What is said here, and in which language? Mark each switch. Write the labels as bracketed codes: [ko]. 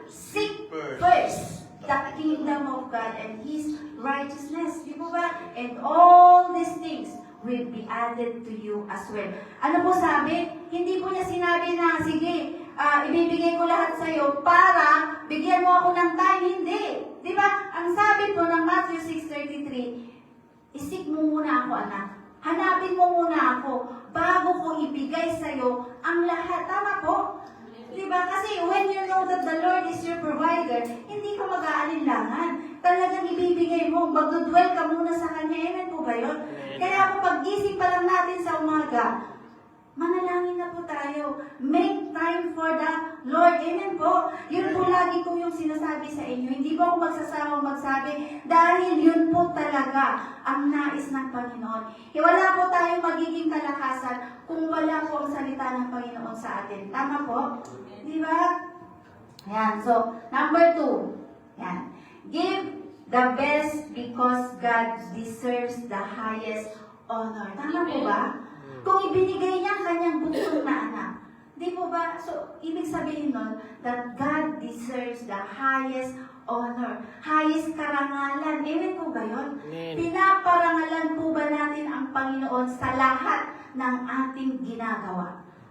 [en] Seek first the kingdom of God and His righteousness. [tl] Di po ba? [en] And all these things will be added to you as well. [tl] Ano po sabi? Hindi po niya sinabi na, sige, ibibigay ko lahat sa iyo para bigyan mo ako ng time. Hindi. Di ba? Ang sabi po ng Matthew 6:33, isik mo muna ako, anak. Hanapin mo muna ako bago ko ibigay sa iyo ang lahat. Tama po? Diba? Kasi [en] when you know that the Lord is your provider, [tl] hindi ka mag-aalinlangan. Talagang ibibigay mo, magdudwell ka muna sa Kanya. Amen po ba yun? Kaya po pag-gising pa lang natin sa umaga, manalangin na po tayo. [en] Make time for the Lord. [tl] Amen po. Yun po lagi ko yung sinasabi sa inyo. Hindi po ako magsasawang magsabi dahil yun po talaga ang nais ng Panginoon. Wala po tayong magiging kalakasan kung wala po ang salita ng Panginoon sa atin. Tama po? Di ba? Yan. So, number 2. Yan. [en] Give the best because God deserves the highest honor. [tl] Tama po ba? Kung ibinigay niya ang kanyang buktong na anak, di po ba? So, ibig sabihin nun, [en] that God deserves the highest honor, [tl] highest karangalan. Amen po ba yun? Pinaparangalan po ba natin ang Panginoon sa lahat ng ating ginagawa?